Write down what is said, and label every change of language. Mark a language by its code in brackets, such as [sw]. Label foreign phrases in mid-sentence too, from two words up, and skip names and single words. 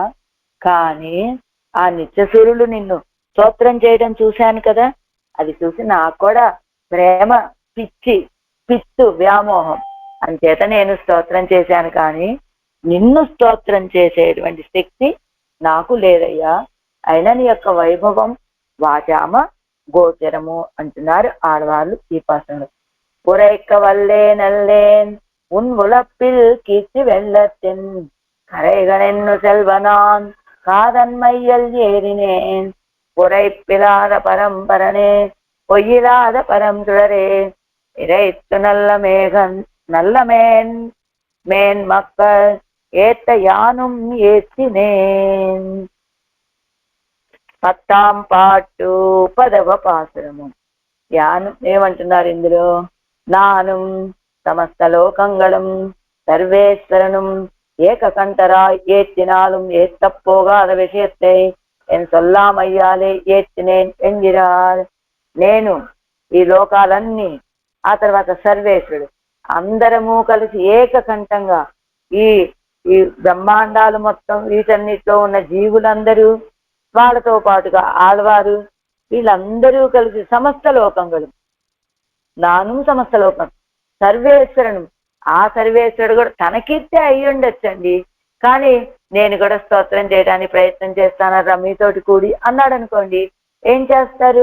[te] కానీ ఆ నిత్యసూరులు నిన్ను స్తోత్రం చేయడం చూశాను కదా, అది చూసి నాకు కూడా ప్రేమ పిచ్చి, పిత్తు, వ్యామోహం అంచేత నేను స్తోత్రం చేశాను, కానీ నిన్ను స్తోత్రం చేసేటువంటి శక్తి నాకు లేదయ్యా. అయినా నీ యొక్క వైభవం వాచామ గోచరము అంటున్నారు ఆడవాళ్ళు ఈ పాసనలు. [ta] உரைக்க வல்லேன் அல்லேன் உன் உழப்பில் கீர்த்தி வெள்ளத்தின் கரைகளென்னு செல்வனான் காதன்மையல் ஏறினேன் உரைப்பிலாத பரம்பரனே பொய்யிலாத பரம்புரரே இறைத்து நல்ல மேகன் நல்ல மேன் மக்கள் ஏத்த யானும் ஏத்தினேன். [te] 10వ పాటు 10వ పాసురము. [ta] யானு [te] ఏమంటున్నారు ఇందులో? [ta] நானும் சமஸ்த லோகங்களும் சர்வேஸ்வரனும் ஏககண்டராய் ஏத்தினாலும் ஏத்தப் போகாத விஷயத்தை என் சொல்லாலே ஏத்தினேன் என்கிறார். [te] నేను ఈ లోకాలన్నీ, ఆ తర్వాత సర్వేశ్వరుడు, అందరము కలిసి ఏకకంఠంగా ఈ ఈ బ్రహ్మాండాలు మొత్తం, వీటన్నిటిలో ఉన్న జీవులందరూ, వాళ్ళతో పాటుగా ఆళ్వారు, వీళ్ళందరూ కలిసి [ta] சமஸ்த லோகங்கள், நானு சமஸ்த லோகம் சர்வேஸ்வரனு, [te] ఆ సర్వేశ్వరుడు కూడా తనకీర్తే అయ్యి ఉండొచ్చండి, కానీ నేను కూడా స్తోత్రం చేయడానికి ప్రయత్నం చేస్తానరా మీతోటి కూడి అన్నాడు అనుకోండి, ఏం చేస్తారు?